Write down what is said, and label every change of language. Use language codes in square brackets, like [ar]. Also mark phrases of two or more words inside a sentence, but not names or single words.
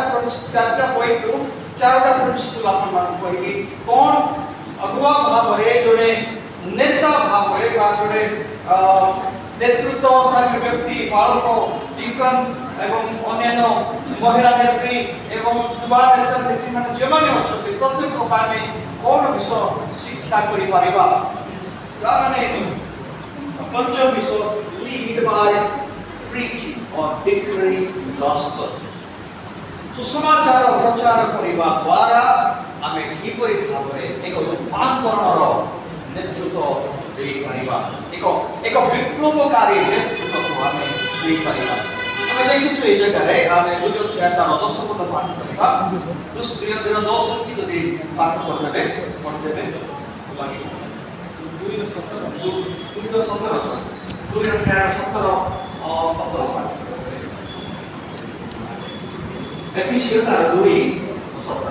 [or] ପଏଣ୍ଟରୁ ଚାରିଟା ପ୍ରିନ୍ସିପଲ ଆପଣମାନଙ୍କୁ କହିବି କ'ଣ ଅଗୁଆ ଭାବରେ ଜଣେ ନେତା ଭାବରେ ବା ଜଣେ ନେତୃତ୍ୱଶାଳୀ ବ୍ୟକ୍ତି ବାଳକ ଲିଙ୍କନ ଏବଂ ଅନ୍ୟାନ୍ୟ ମହିଳା ନେତ୍ରୀ ଏବଂ ଯୁବା ନେତା ନେତ୍ରୀମାନେ ଯେଉଁମାନେ ଅଛନ୍ତି ପ୍ରତ୍ୟେକ ଆମେ କ'ଣ ବିଷୟ ଶିକ୍ଷା କରିପାରିବା ମାନେ ପଞ୍ଚମ ବିଷୟ [en] lead by preaching or declaring the gospel [or] ସୁସମାଚାର ପ୍ରଚାର କରିବା ଦ୍ୱାରା ଆମେ କିପରି ଭାବରେ ଏକ ରୂପାନ୍ତରଣର ନେତୃତ୍ୱ ଦେଇପାରିବା ଏକ ବିପ୍ଳବକାରୀ ନେତୃତ୍ୱକୁ ଆମେ ଦେଇପାରିବା ଆମେ ଦେଖିଛୁ ଏଇ ଜାଗାରେ ଆମେ ଦୁଇ ଅଧ୍ୟାୟ ତାର 10 ପଦ ପାଠ କରିବା 2:10 କି ଯଦି ପାଠ କରିଦେବେ ପଢ଼ିଦେବେ ଲାଗି 2:17 ପଦ ପାଠ ଏଫିସିଓ ତାର 2:17